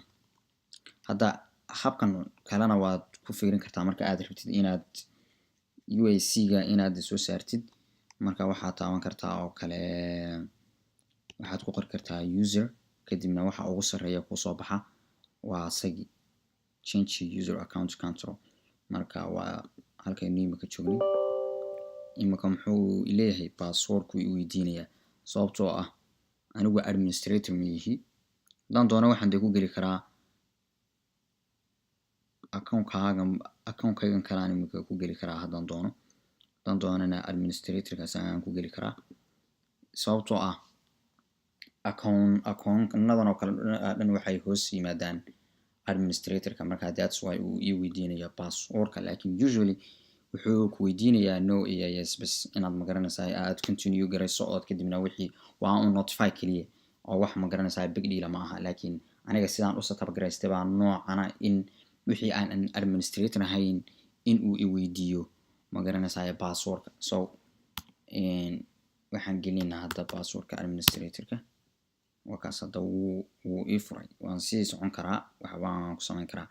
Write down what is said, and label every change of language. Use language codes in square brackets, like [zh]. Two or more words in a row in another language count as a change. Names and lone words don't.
[so] Hadda habkan kalena waad ku fiirin kartaa marka aad rabtid inaad UAC-ga inaad soo saartid. Marka waxaad taaban kartaa oo kale waxaad ku qori kartaa user, kadibna waxa ugu sarreeya kuu soo baxa waa asagii [en] change user account control. [so] Marka waa halkaynu imika joognay. Imika muxuu leeyahay password-ku uu weydiinayaa, sababtoo ah anigu administrator ma yihi. Haddaan doono waxaan ku geli karaa account-kaygan kale aan imika ku geli karaa haddaan doono. Haddaan doonana administrator-kaas aan ku geli karaa, sababtoo ah account-nadan oo kale dhan waxay hoos yimaadaan administrator-ka. Marka [en] that's why [so] uu ii weydiinayaa password-ka, laakiin usually wuxuu ku weydiinayaa no iyo yes bas inaad ma garanaysaa aad continue garayso oo kadibna wixii waa un notify kaliya oo wax ma garanaysaa [en] big deal [so] ma aha. Laakiin aniga sidaan u setup garaystay baa noocana in wixii aan administrator ahayn in uu i weydiiyo ma garanaysaa passwordka. So waxaan gelinaynaa hadda passwordka administratorka. wakaas hadda wuu ii furay, waan sii socon karaa, waxbaan ku samayn karaa.